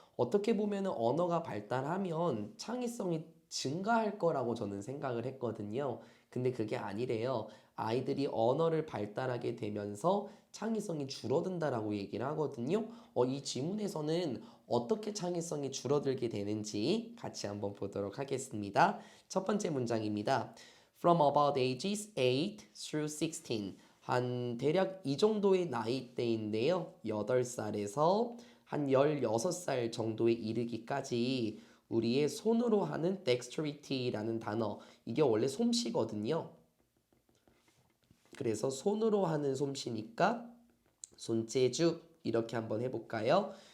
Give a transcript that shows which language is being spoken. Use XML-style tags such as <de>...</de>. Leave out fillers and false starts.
<ko>어떻게 보면 언어가 발달하면 창의성이 증가할 거라고 저는 생각을 했거든요. 근데 그게 아니래요. 아이들이 언어를 발달하게 되면서 창의성이 줄어든다라고 얘기를 하거든요. 이 지문에서는 어떻게 창의성이 줄어들게 되는지 같이 한번 보도록 하겠습니다. 첫 번째 문장입니다.</ko> <en>From about ages 8 through 16.</en> <ko>한 대략 이 정도의 나이대인데요. 8살에서 한 16살 정도에 이르기까지 우리의 손으로 하는 dexterity라는 단어, 이게 원래 솜씨거든요. 그래서 손으로 하는 솜씨니까 손재주 이렇게 한번 해볼까요?</ko>